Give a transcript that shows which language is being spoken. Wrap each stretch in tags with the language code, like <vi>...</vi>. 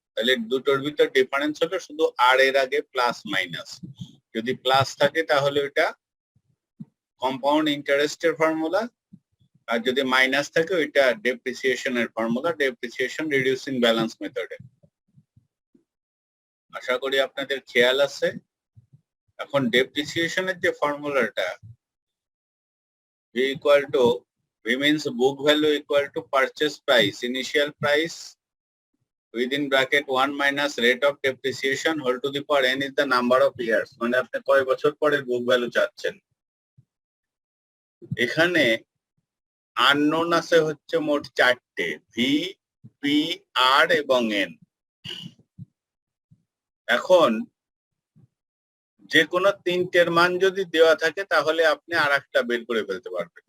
<bn>তাহলে দুটোর ভিতর ডিফারেন্স হলো শুধু আর এর আগে প্লাস মাইনাস। যদি প্লাস থাকে তাহলে ওইটা কম্পাউন্ড ইন্টারেস্টের ফর্মুলা, আর যদি মাইনাস থাকে ওইটা ডেপ্রিসিয়েশনের ফর্মুলা, ডেপ্রিসিয়েশন রিডিউসিং ব্যালেন্স মেথডে। আশা করি আপনাদের খেয়াল আছে।</bn> <en>এখন ডেপ্রিসিয়েশনের যে ফর্মুলাটা v equal to v means book value equal to purchase price, initial price within bracket 1 minus rate of depreciation whole to the power n is the number of years,</en> <bn>মানে আপনি কয় বছর পরে বুক ভ্যালু চাচ্ছেন। এখানে unknown আছে হচ্ছে মোট 4টে, ভি, পি, আর এবং এন। এখন যে কোনো 3টের মান যদি দেওয়া থাকে তাহলে আপনি আর একটা বের করে ফেলতে পারবেন।</bn>